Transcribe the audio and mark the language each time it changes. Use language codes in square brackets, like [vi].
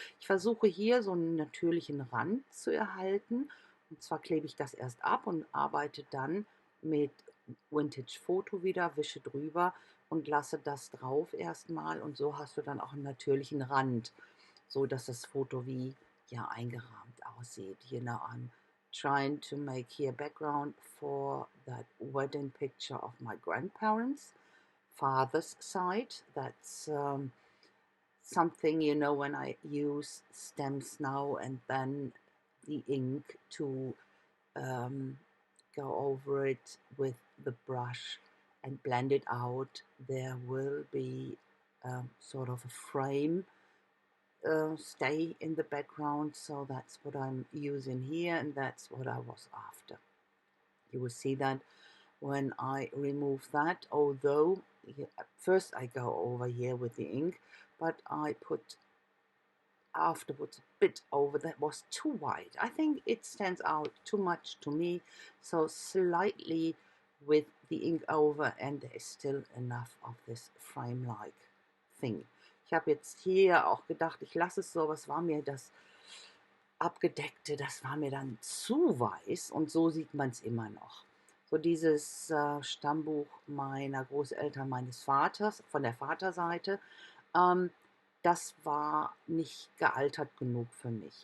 [de] Ich versuche hier so einen natürlichen Rand zu erhalten. Und zwar klebe ich das erst ab und arbeite dann mit Vintage Foto wieder, wische drüber und lasse das drauf erstmal. Und so hast du dann auch einen natürlichen Rand, so dass das Foto wie ja eingerahmt aussieht. [en] You know, I'm trying to make here background for that wedding picture of my grandparents, father's side. That's something, you know, when I use stems now and then the ink to um, go over it with the brush and blend it out, there will be sort of a frame stay in the background. So that's what I'm using here, and that's what I was after. You will see that when I remove that, although first I go over here with the ink, but I put afterwards a bit over that was too white. I think it stands out too much to me, so slightly with the ink over, and there is still enough of this frame-like thing. [de] Ich habe jetzt hier auch gedacht, ich lasse es so, aber es war mir das Abgedeckte, das war mir dann zu weiß und so sieht man es immer noch. So dieses Stammbuch meiner Großeltern, meines Vaters, von der Vaterseite, ähm, das war nicht gealtert genug für mich.